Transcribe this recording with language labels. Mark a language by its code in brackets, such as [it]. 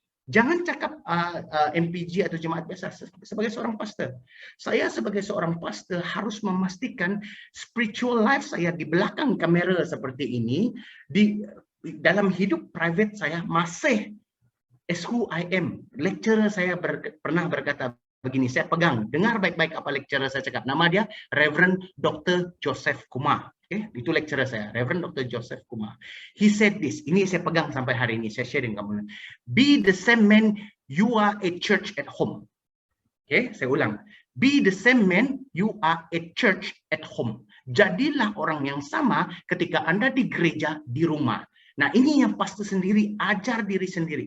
[ms] Jangan cakap MPG atau jemaat biasa. Sebagai seorang pastor, saya sebagai seorang pastor harus memastikan spiritual life saya di belakang kamera seperti ini, di dalam hidup private saya masih [en] as who I am. [ms] Lecturer saya pernah berkata begini, saya pegang, dengar baik-baik apa lecturer saya cakap. Nama dia Reverend Dr. Joseph Kumar. Okay, itu lecturer saya, Reverend Dr. Joseph Kumar. [en] He said this, [ms] ini saya pegang sampai hari ini, saya share dengan kamu. [en] Be the same man you are a church at home. Okay, [ms] saya ulang. [en] Be the same man you are a church at home. [ms] Jadilah orang yang sama ketika Anda di gereja, di rumah. Nah, ini yang pastor sendiri, ajar diri sendiri.